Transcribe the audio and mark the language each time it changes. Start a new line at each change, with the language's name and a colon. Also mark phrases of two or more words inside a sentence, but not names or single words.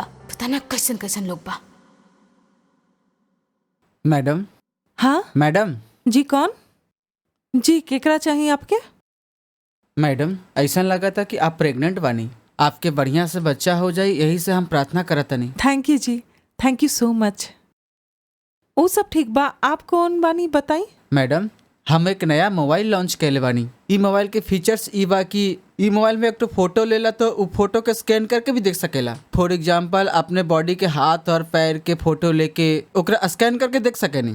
Bhojpuri: पता ना कैसन कैसन लोग बा। मैडम। हाँ मैडम। जी कौन? जी केकरा चाहिए आपके? मैडम ऐसा लगा था कि आप प्रेग्नेंट बानी, आपके बढ़िया से बच्चा हो जाए, यही से हम प्रार्थना करत तनी।
English: thank you ji, thank you so much.
Bhojpuri: वो सब ठीक बा, आप कौन बानी बताई? मैडम हम एक नया मोबाइल लॉन्च कैले बानी। ई मोबाइल के फीचर्स ई बा कि ई मोबाइल में एक तो फोटो लेला तो उ फोटो के स्कैन करके भी देख सकेला।
English: for example
Bhojpuri: अपने बॉडी के हाथ और पैर के फोटो लेके ओकरा स्कैन करके देख सकेनी।